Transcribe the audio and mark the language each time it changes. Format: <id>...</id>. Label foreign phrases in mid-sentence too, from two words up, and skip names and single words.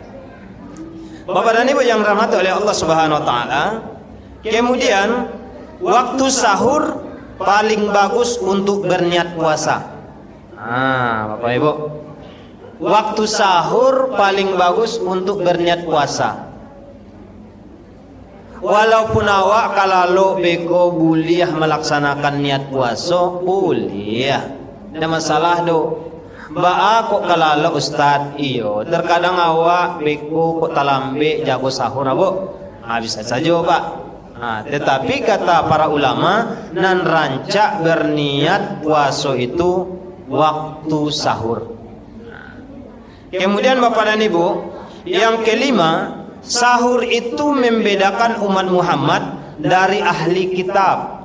<id>Bapak dan Ibu yang dirahmati oleh Allah</id> <ar>سبحانه وتعالى,</ar> <id>kemudian waktu sahur paling bagus untuk berniat puasa. Bapak Ibu, waktu sahur paling bagus untuk berniat puasa.</id> <min>Walaupun awak kalau beko buliah melaksanakan niat puasa, buliah. Ada masalah do. Ba kok kalau ustad iyo, terkadang awak beko kok talambe jago sahur abo.</min> <id>Bisa saja Pak. Tetapi kata para ulama,</id> <min>nan rancak</min> <id>berniat puasa itu waktu sahur. Kemudian Bapak dan Ibu, yang kelima, sahur itu membedakan umat Muhammad dari ahli kitab.</id>